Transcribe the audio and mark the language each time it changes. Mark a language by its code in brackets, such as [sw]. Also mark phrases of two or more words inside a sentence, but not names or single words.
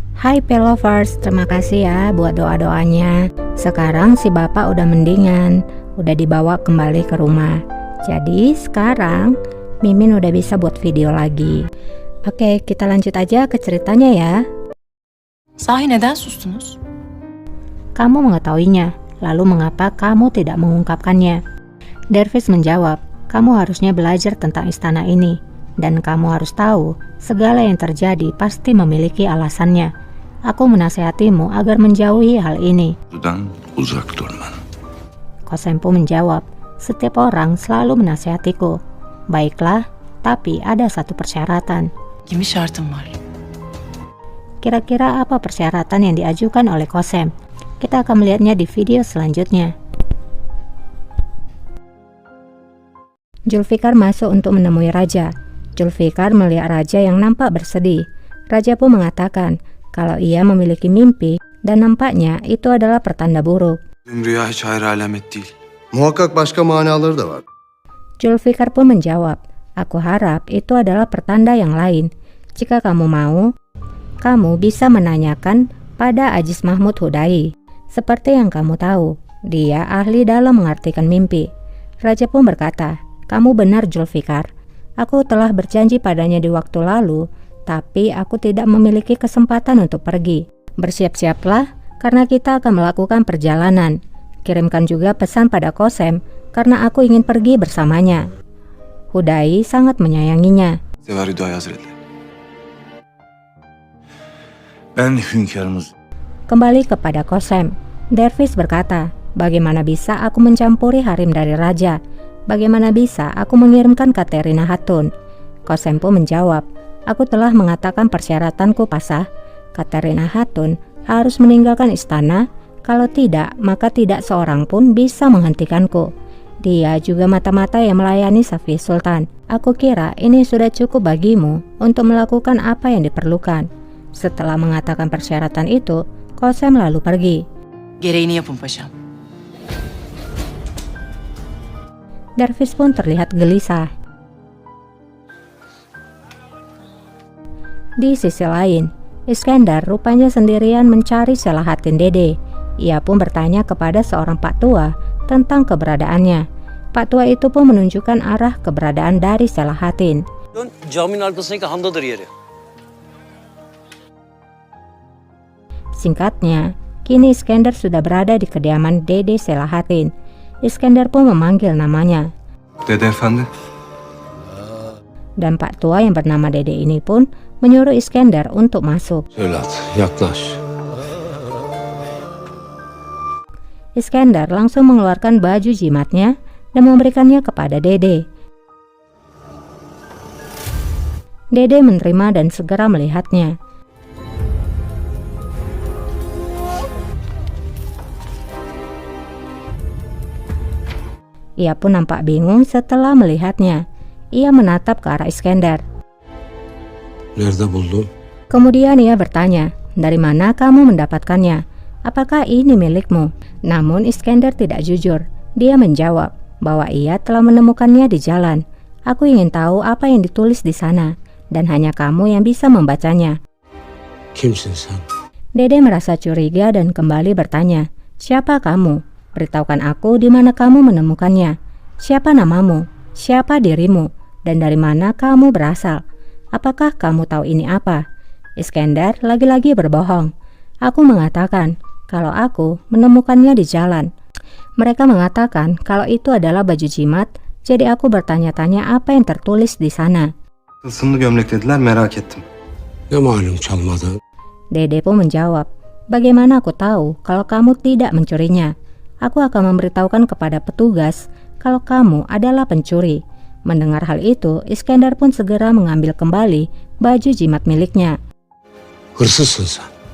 [id] Hai Pelovers, terima kasih ya buat doa-doanya. Sekarang si bapak udah mendingan, udah dibawa kembali ke rumah. Jadi sekarang Mimin udah bisa buat video lagi. Oke, kita lanjut aja ke ceritanya ya. [tr] Sahi neden sustunuz? [id] Kamu mengetahuinya, lalu mengapa kamu tidak mengungkapkannya? Dervis menjawab, kamu harusnya belajar tentang istana ini. Dan kamu harus tahu, segala yang terjadi pasti memiliki alasannya. Aku menasihatimu agar menjauhi hal ini. [tr] Buradan uzak durman. [id] Kosempo menjawab, setiap orang selalu menasihatiku. Baiklah, tapi ada satu persyaratan. [tr] Gibi şartım var. [id] Kira-kira apa persyaratan yang diajukan oleh Kosem? Kita akan melihatnya di video selanjutnya. Julfikar masuk untuk menemui raja. Julfikar melihat raja yang nampak bersedih. Raja pun mengatakan kalau ia memiliki mimpi dan nampaknya itu adalah pertanda buruk. [tr] Rüya hiç hayır alamet değil. Muhakkak başka manaları da var. [id] Julfikar pun menjawab, aku harap itu adalah pertanda yang lain. Jika kamu mau, kamu bisa menanyakan pada Aziz Mahmud Hudai. Seperti yang kamu tahu, dia ahli dalam mengartikan mimpi. Raja pun berkata, kamu benar Julfikar. Aku telah berjanji padanya di waktu lalu, tapi aku tidak memiliki kesempatan untuk pergi. Bersiap-siaplah, karena kita akan melakukan perjalanan. Kirimkan juga pesan pada Kosem, karena aku ingin pergi bersamanya. Hudai sangat menyayanginya. [tr] Sevar Hüdayi Hazretleri. Ben hünkârımız. [id] Kembali kepada Kosem, Dervis berkata, bagaimana bisa aku mencampuri harem dari raja? Bagaimana bisa aku mengirimkan Katerina Hatun? Kosempo menjawab, aku telah mengatakan persyaratanku pasah. Katerina Hatun harus meninggalkan istana, kalau tidak maka tidak seorang pun bisa menghentikanku. Dia juga mata-mata yang melayani Safi Sultan. Aku kira ini sudah cukup bagimu untuk melakukan apa yang diperlukan. Setelah mengatakan persyaratan itu, Kosem lalu pergi. [tr] Gereğini yapın paşam. [id] Dervis pun terlihat gelisah. Di sisi lain, Iskandar rupanya sendirian mencari Selahatin Dede. Ia pun bertanya kepada seorang pak tua tentang keberadaannya. Pak tua itu pun menunjukkan arah keberadaan dari Selahatin. [tr] Caminin arkasındaki handadır yeri. [id] Singkatnya, kini Iskandar sudah berada di kediaman Dede Selahatin. Iskandar pun memanggil namanya. Dede Efendi. Dan pak tua yang bernama Dede ini pun menyuruh Iskandar untuk masuk. [tr] Evlat, yaklaş. [id] Iskandar langsung mengeluarkan baju jimatnya dan memberikannya kepada Dede. Dede menerima dan segera melihatnya. Ia pun nampak bingung setelah melihatnya. Ia menatap ke arah Iskandar. [tr] Nerede buldun? [id] Kemudian ia bertanya, dari mana kamu mendapatkannya? Apakah ini milikmu? Namun Iskandar tidak jujur. Dia menjawab bahwa ia telah menemukannya di jalan. Aku ingin tahu apa yang ditulis di sana, dan hanya kamu yang bisa membacanya. [tr] Kimsin sen? [id] Dede merasa curiga dan kembali bertanya, siapa kamu? Beritahukan aku di mana kamu menemukannya. Siapa namamu? Siapa dirimu? Dan dari mana kamu berasal? Apakah kamu tahu ini apa? Iskandar lagi-lagi berbohong. Aku mengatakan kalau aku menemukannya di jalan. Mereka mengatakan kalau itu adalah baju jimat, jadi aku bertanya-tanya apa yang tertulis di sana. [tr] Tılsımlı gömlek dediler, merak ettim. Ne malum çalmadın? [id] Dede pun menjawab, bagaimana aku tahu kalau kamu tidak mencurinya? Aku akan memberitahukan kepada petugas kalau kamu adalah pencuri. Mendengar hal itu, Iskandar pun segera mengambil kembali baju jimat miliknya. [tr] Hırsızsın sen.